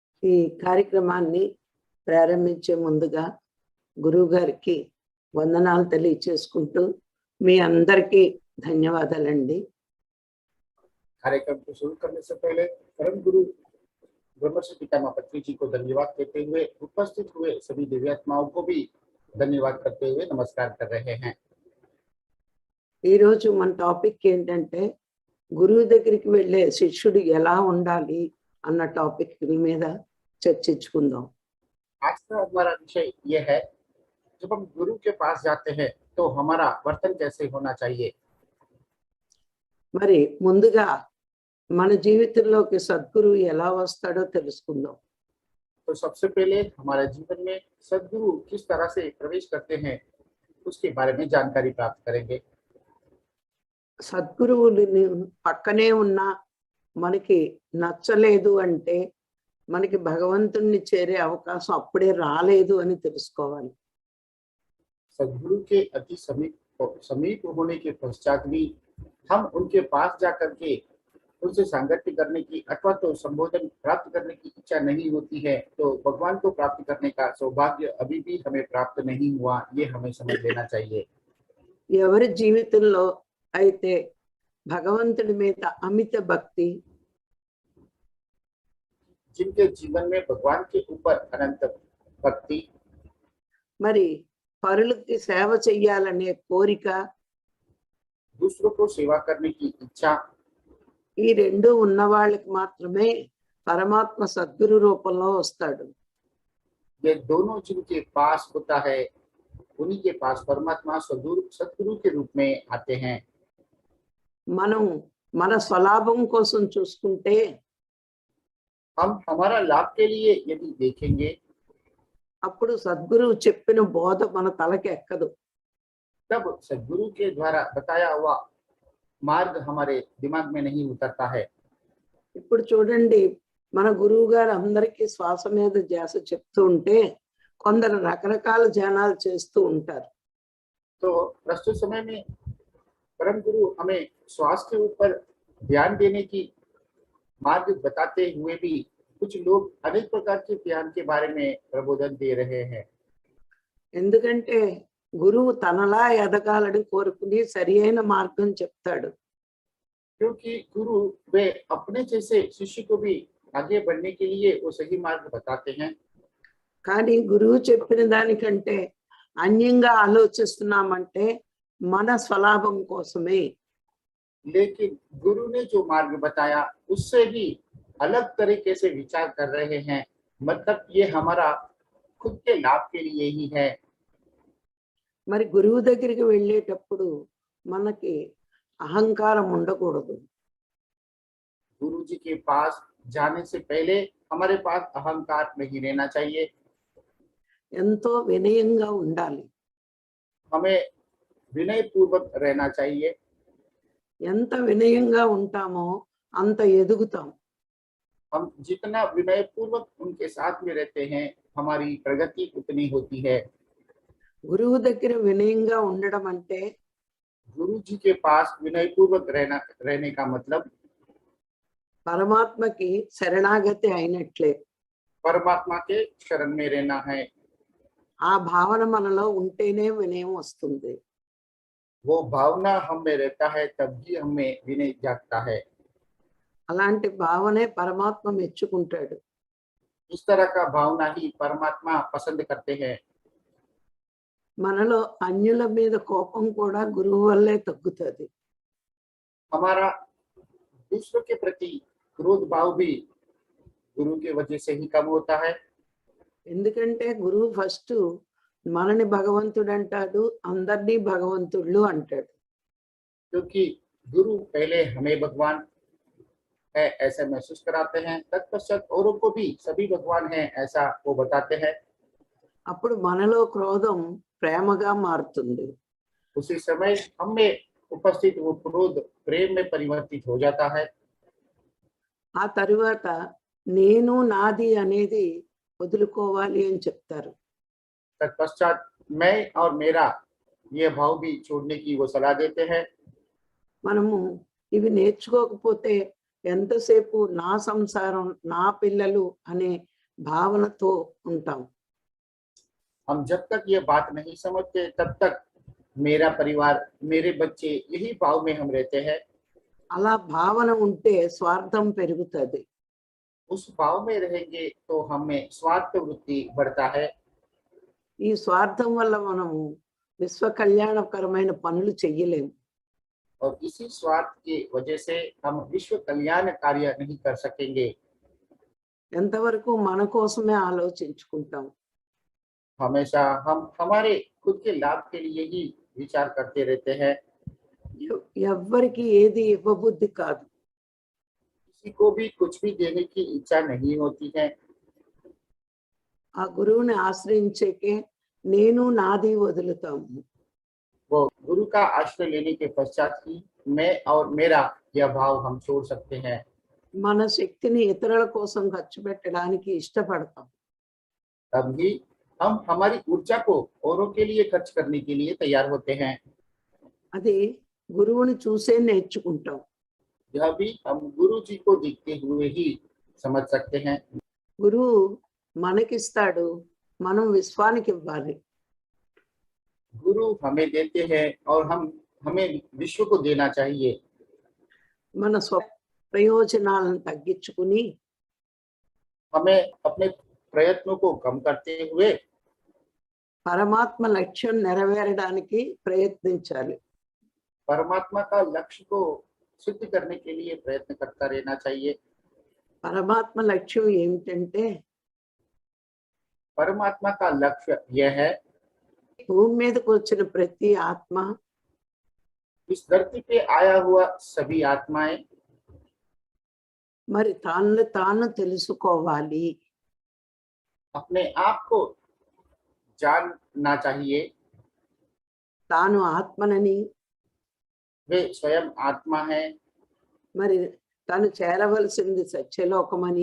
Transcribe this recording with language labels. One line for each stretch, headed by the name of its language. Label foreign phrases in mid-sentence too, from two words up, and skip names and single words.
Telugu: ఈ కార్యక్రమాన్ని ప్రారంభించే ముందుగా గురువు గారికి వందనాలు తెలియచేసుకుంటూ మీ అందరికీ ధన్యవాదాలండి.
Hindi: कार्यक्रम को शुरू करने से पहले परम गुरु ब्रह्मश्री पितामह पत्री जी को धन्यवाद देते हुए उपस्थित हुए सभी दिव्यात्माओं को भी धन्यवाद करते हुए नमस्कार कर रहे हैं।
Telugu: ఈ రోజు మన టాపిక్ ఏంటంటే గురువు దగ్గరికి వెళ్ళే శిష్యుడు ఎలా ఉండాలి అన్న టాపిక్ మీద చర్చించుకుందాం.
Hindi: आज का हमारा विषय यह है, जब हम गुरु के पास जाते हैं तो हमारा वर्तन कैसे होना चाहिए।
Telugu: మరి ముందుగా మన జీవితంలోకి సద్గురువు ఎలా వస్తాడో తెలుసుకుందాం.
Hindi: तो सबसे पहले हमारे जीवन में सद्गुरु किस तरह से प्रवेश करते हैं उसके बारे में जानकारी प्राप्त करेंगे।
Telugu: సద్గురువుని పక్కనే ఉన్నా మనకి నచ్చలేదు అంటే మనకి భగవంతుణ్ణి చేరే అవకాశం అప్పుడే రాలేదు అని తెలుసుకోవాలి.
Hindi: सद्गुरु के अति समीप होने के पश्चात भी हम उनके पास जाकर के उनसे सांगत्य करने की अथवा तो संबोधन प्राप्त करने की इच्छा नहीं होती है, तो भगवान को प्राप्त करने का सौभाग्य अभी भी हमें प्राप्त नहीं हुआ, ये हमें समझ लेना चाहिए।
Telugu: ఎవరి జీవితంలో అయితే భగవంతుడి మీద అమిత భక్తి,
Hindi: जिनके जीवन में भगवान के ऊपर अनंत भक्ति,
Telugu: మరి పరులకి సేవ చెయ్యాలనే కోరిక,
Hindi: दूसरों को सेवा करने की इच्छा,
Telugu: ఈ రెండు ఉన్న వాళ్ళకి మాత్రమే పరమాత్మ సద్గురు రూపంలో వస్తాడు.
Hindi: ये दोनों जिनके पास होता है उन्हीं के पास परमात्मा सद्गुरु के रूप में आते हैं।
Telugu: మనం మన స్వలాభం కోసం చూసుకుంటే
Hindi: हम हमारा लाभ के लिए यदि देखेंगे
Telugu: అప్పుడు సద్గురువు చెప్పిన బోధ మన తలకి ఎక్కదు.
Hindi: तब सद्गुरु के द्वारा बताया हुआ मार्ग हमारे दिमाग में नहीं उतरता है।
Telugu: ఇప్పుడు చూడండి, మన గురువు గారు అందరికీ శ్వాస మీద ధ్యాస చెప్తూ ఉంటే కొందరు రకరకాల ధ్యానాలు చేస్తూ ఉంటారు.
Hindi: तो प्रस्तुत समय में परम गुरु हमें श्वास के ऊपर ध्यान देने की मार्ग बताते हुए भी कुछ लोग अनेक प्रकार के ध्यान के बारे में प्रबोधन दे रहे हैं।
Telugu: ఎందుకంటే గురువు తనలా ఎదగాలని కోరుకుని సరి అయిన మార్గం చెప్తాడు.
Hindi: क्योंकि गुरु वे अपने जैसे शिष्य को भी आगे बढ़ने के लिए वो सही मार्ग बताते हैं।
Telugu: కానీ గురువు చెప్పిన దానికంటే అన్యంగా ఆలోచిస్తున్నామంటే మన స్వలాభం కోసమే.
Hindi: लेकिन गुरु ने जो मार्ग बताया उससे भी अलग तरीके से विचार कर रहे हैं, मतलब ये हमारा खुद के लाभ के लिए ही है।
Telugu: మరి గురువు దగ్గరికి వెళ్ళేటప్పుడు మనకి అహంకారం ఉండకూడదు.
Hindi: गुरु जी के पास जाने से पहले हमारे पास अहंकार नहीं रहना चाहिए।
Telugu: ఎంతో వినయంగా ఉండాలి.
Hindi: हमें विनय पूर्वक रहना चाहिए।
Telugu: ఎంత వినయంగా ఉంటామో అంత ఎదుగుతాం.
Hindi: हम जितना विनय पूर्वक उनके साथ में रहते हैं हमारी प्रगति उतनी होती है।
Telugu: గురువు దగ్గర వినయంగా ఉండడం అంటే
Hindi: गुरु जी के पास विनय पूर्वक रहने का मतलब
Telugu: పరమాత్మకి శరణాగతి అయినట్లే.
Hindi: परमात्मा के शरण में रहना है।
Telugu: ఆ భావన మనలో ఉంటేనే వినయం వస్తుంది.
Hindi: वो भावना हम में रहता है तभी हमें विनय जागता है।
Telugu: అలాంటి భావనే పరమాత్మ మెచ్చుకుంటాడు.
Hindi: इस तरह का भावना ही परमात्मा पसंद करते हैं।
Telugu: మనలో అన్యుల మీద కోపం కూడా గురువు వల్లే తగ్గుతుంది.
Hindi: हमारा दूसरों के प्रति क्रोध भाव भी गुरु के वजह से ही कम होता है।
Telugu: ఎందుకంటే గురువు ఫస్ట్ మనని भगवंतुడు అంటాడు, అందరినీ భగవంతుళ్ళు అంటాడు.
Hindi: क्योंकि गुरु पहले हमें भगवान है ऐसा महसूस कराते हैं, तत्पश्चात औरों को भी सभी भगवान हैं ऐसा वो बताते हैं।
Telugu: అప్పుడు మనలో క్రోధం ప్రేమగా మారుతుంది.
Hindi: उसी समय हम में उपस्थित वो क्रोध प्रेम में परिवर्तित हो जाता है।
Telugu: ఆ తరువాత నేను నాది అనేది వదులుకోవాలి అని చెప్తారు.
Hindi: तत्पश्चात मैं और मेरा ये भाव भी छोड़ने की वो सलाह देते हैं।
Telugu: మనము ఇవి నేర్చుకోకపోతే ఎంతసేపు నా సంసారం, నా పిల్లలు అనే భావనతో ఉంటాం.
Hindi: हम जब तक ये बात नहीं समझते तब तक मेरा परिवार, मेरे बच्चे, यही भाव में हम रहते हैं।
Telugu: అలా భావన ఉంటే స్వార్థం పెరుగుతుంది.
Hindi: उस भाव में रहेंगे तो हमें स्वार्थ वृत्ति बढ़ता है
Telugu: ఈ స్వార్థం వల్ల మనము విశ్వ కళ్యాణకరమైన పనులు చెయ్యలేము.
Hindi: और इसी स्वार्थ की वजह से हम विश्व कल्याण कार्य नहीं कर सकेंगे।
Telugu: ఎంతవరకు మన కోసమే ఆలోచించుకుంటాం.
Hindi: हमेशा हम हमारे खुद के लाभ के लिए ही विचार करते रहते हैं।
Telugu: ఎవ్వరికి ఏది ఇవ్వబుద్ధి కాదు.
Hindi: किसी को भी कुछ भी देने की इच्छा नहीं होती है।
Telugu: ఆ గురువుని ఆశ్రయించేకే నేను నాది వదులుతాము.
Hindi: वो गुरु का आश्रय लेने के पश्चात ही मैं और मेरा यह भाव हम छोड़ सकते हैं।
Telugu: మన శక్తిని ఇతరుల కోసం ఖర్చు పెట్టడానికి ఇష్టపడతాం.
Hindi: तभी हम हमारी ऊर्जा को औरों के लिए खर्च करने के लिए तैयार होते हैं।
Telugu: అది గురువుని చూసే నేర్చుకుంటాం.
Hindi: यह भी हम गुरु जी को देखते हुए ही समझ सकते हैं।
Telugu: గురువు మనకిస్తాడు, మనం విశ్వానికి ఇవ్వాలి.
Hindi: गुरु हमें देते हैं और हमें विश्व को देना चाहिए।
Telugu: మన స్వ ప్రయోజనాలను తగ్గించుకుని
Hindi: हमें अपने प्रयत्नों को कम करते हुए
Telugu: పరమాత్మ లక్ష్యం నెరవేరడానికి ప్రయత్నించాలి.
Hindi: परमात्मा का लक्ष्य को सिद्ध करने के लिए प्रयत्न करता रहना चाहिए।
Telugu: పరమాత్మ లక్ష్యం ఏమిటంటే
Hindi: परमात्मा का लक्ष्य यह है
Telugu: భూమి మీదకి వచ్చిన ప్రతి ఆత్మ
Hindi: इस धरती पे आया हुआ सभी आत्माएं
Telugu: మరి తాను తాను తెలుసుకోవాలి.
Hindi: अपने आप को जानना चाहिए।
Telugu: తాను ఆత్మనని,
Hindi: वे स्वयं आत्मा है
Telugu: మరి తను చేరవలసింది సత్యలోకమని,